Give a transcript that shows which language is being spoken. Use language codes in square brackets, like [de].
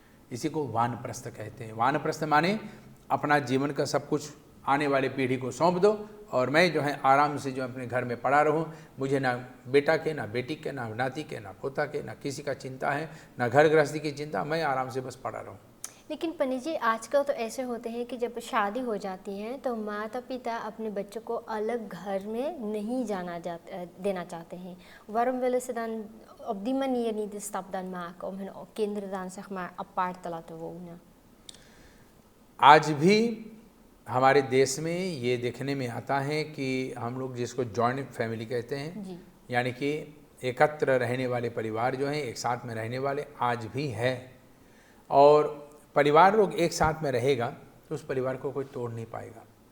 [hi] इसी को वानप्रस्थ कहते हैं। वानप्रस्थ माने अपना जीवन का सब कुछ आने वाले पीढ़ी को सौंप दो, और मैं जो है आराम से जो अपने घर में पड़ा रहूं, मुझे ना बेटा के, ना बेटी के, ना नाती के, ना पोता के, ना किसी का चिंता है, ना घर गृहस्थी की चिंता, मैं आराम से बस पड़ा रहूं। लेकिन पंडित जी, आजकल तो ऐसे होते हैं कि जब शादी हो जाती है तो माता पिता अपने बच्चों को अलग घर में नहीं देना चाहते हैं। [nl] Waarom willen ze dan op die manier niet de stap dan maken om hun kinderen dan zeg maar apart te laten wonen? [hi] आज भी हमारे देश में ये देखने में आता है कि हम लोग जिसको जॉइंट फैमिली कहते हैं जी, यानी कि एकत्र रहने वाले परिवार जो हैं, एक साथ में रहने वाले आज भी है। और परिवार लोग एक साथ में रहेगा तो उस परिवार को कोई तोड़ नहीं पाएगा।